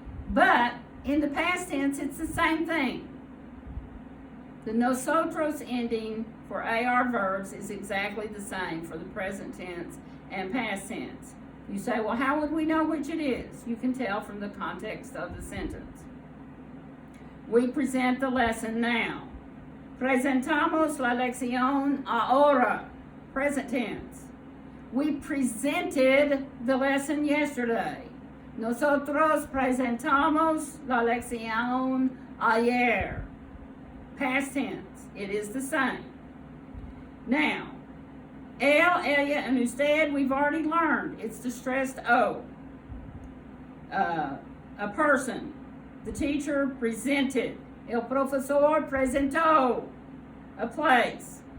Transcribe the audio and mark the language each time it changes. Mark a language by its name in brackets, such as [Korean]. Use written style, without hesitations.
[English] But in the past tense, it's the same thing. The nosotros ending for AR verbs is exactly the same for the present tense and past tense. You say, well, how would we know which it is? You can tell from the context of the sentence. We present the lesson now. [Spanish] Presentamos la lección ahora. [English] Present tense. We presented the lesson yesterday. [Spanish] Nosotros presentamos la lección ayer. [English] Past tense. It is the same. Now, él, ella, and usted, we've already learned. It's the stressed O. A person. The teacher presented. [Spanish] El profesor presentó. [English] A place.